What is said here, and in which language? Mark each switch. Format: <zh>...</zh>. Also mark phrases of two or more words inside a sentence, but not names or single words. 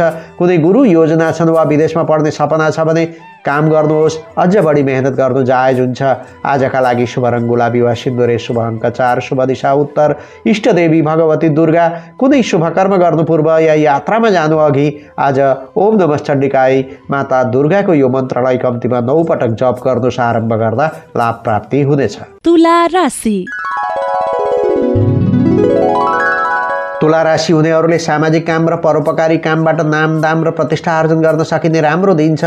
<ne>कुनै गुरु योजना छन् वा विदेशमा पढ्ने सपना छ भने काम गर्नुहोस्। अझ बढी मेहनत गर्नु जायज हुन्छ। आजका लागि शुभ रङ गुलाबी वा सिन्दुरे, शुभ अङ्क 4, शुभ दिशा उत्तर, इष्टदेवी भगवती दुर्गा। कुनै शुभ कर्म गर्नु पूर्व या यात्रामा जानु अघि आज</ne> <sa>ओम नमः चण्डिकाय</sa> <ne>माता दुर्गाको यो मन्त्रलाई कम्तीमा 9 पटक जप गर्नुहोस्। आरम्भ गर्दा लाभ प्राप्ति हुनेछ। तुला राशि। तुला राशि हुनेहरूले सामाजिक काम र परोपकारी कामबाट नाम दाम र प्रतिष्ठा आर्जन गर्न सकिने राम्रो दिन छ।</ne>